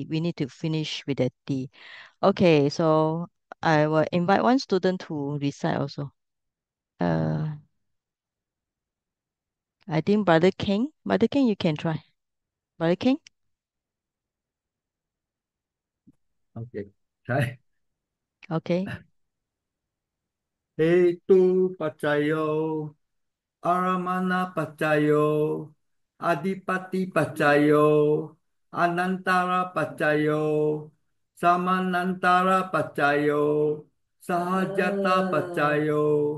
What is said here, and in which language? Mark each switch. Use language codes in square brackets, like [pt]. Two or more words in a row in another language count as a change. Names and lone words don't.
[en] We need to finish with the ti. Okay, so I will invite one student to recite also. Uh, I think Brother King. Brother King, you can try. Brother King? Okay. Try. Okay. [pi] Hetu pacayo, aramana pacayo, adipati pacayo, anantara pacayo, samanantara pacayo, sahajata pacayo,